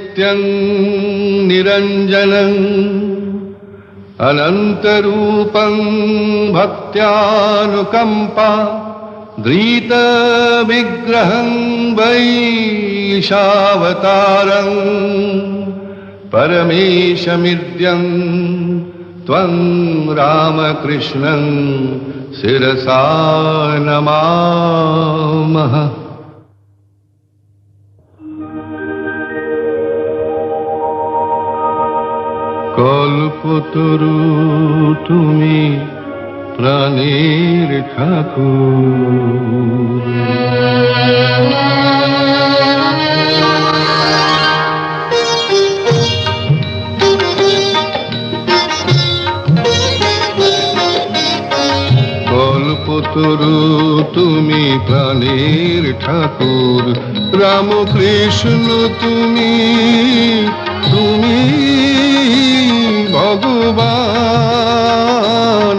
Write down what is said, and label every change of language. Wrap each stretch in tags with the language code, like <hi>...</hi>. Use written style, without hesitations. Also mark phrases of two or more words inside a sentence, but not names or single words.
<sa>नित्यं निरञ्जनं अनन्तरूपं भक्त्यानुकम्पा धृतविग्रहं वैशावतारं परमेशमिद्यं त्वं रामकृष्णं शिरसा नमामः।</sa> <bn>কল্পতরু তুমি প্রাণের ঠাকুর, কল্পতরু তুমি প্রাণের ঠাকুর, রামকৃষ্ণ তুমি তুমি ভগবান,</bn>